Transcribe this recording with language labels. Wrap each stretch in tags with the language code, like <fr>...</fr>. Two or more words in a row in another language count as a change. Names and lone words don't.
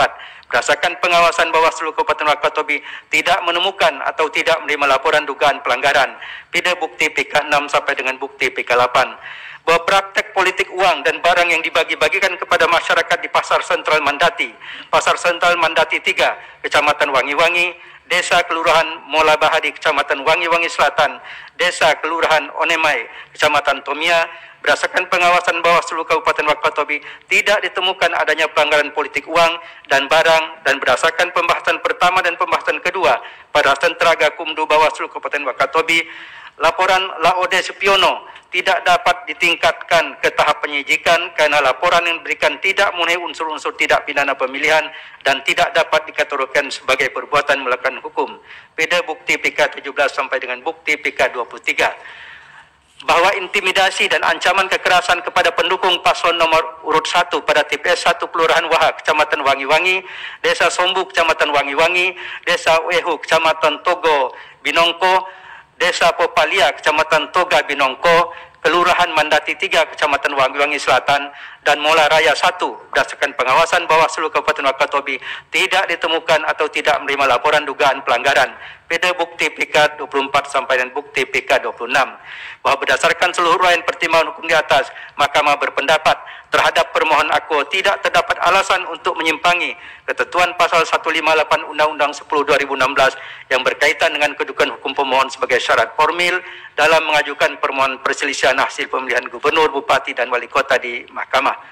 <id>Berdasarkan pengawasan Bawaslu Kabupaten Wakatobi tidak menemukan atau tidak menerima laporan dugaan pelanggaran. Beda bukti PK 6 sampai dengan bukti PK 8. Bahwa praktek politik uang dan barang yang dibagi-bagikan kepada masyarakat di Pasar Sentral Mandati, Pasar Sentral Mandati 3, Kecamatan Wangi-Wangi, Desa Kelurahan Mola Bahadi, Kecamatan Wangi-Wangi Selatan, Desa Kelurahan Onemai, Kecamatan Tomia, berdasarkan pengawasan Bawaslu Kabupaten Wakatobi tidak ditemukan adanya pelanggaran politik uang dan barang, dan berdasarkan pembahasan pertama dan pembahasan kedua pada Sentra Gakumdu Bawaslu Kabupaten Wakatobi, laporan Laode Supiono tidak dapat ditingkatkan ke tahap penyidikan karena laporan yang diberikan tidak memenuhi unsur-unsur tidak pidana pemilihan dan tidak dapat dikategorikan sebagai perbuatan melakukan hukum. Beda bukti PK 17 sampai dengan bukti PK 23. Bahwa intimidasi dan ancaman kekerasan kepada pendukung paslon nomor urut 1 pada TPS 1 Kelurahan Wahak, Kecamatan Wangi-Wangi, Desa Sombu, Kecamatan Wangi-Wangi, Desa Wehu, Kecamatan Togo, Binongko, Desa Popalia, Kecamatan Toga Binongko, Kelurahan Mandati 3, Kecamatan Wangi-Wangi Selatan, dan Mola Raya 1. Berdasarkan pengawasan Bawaslu Kabupaten Wakatobi tidak ditemukan atau tidak menerima laporan dugaan pelanggaran. Beda bukti PK 24 sampai dan bukti PK 26. Bahwa berdasarkan seluruh uraian pertimbangan hukum di atas, Mahkamah berpendapat terhadap permohonan akuo tidak terdapat alasan untuk menyimpangi ketentuan pasal 158 Undang-Undang 10/2016 yang berkaitan dengan kedudukan hukum pemohon sebagai syarat formil dalam mengajukan permohonan perselisihan hasil pemilihan gubernur, bupati, dan wali kota di Mahkamah.</id>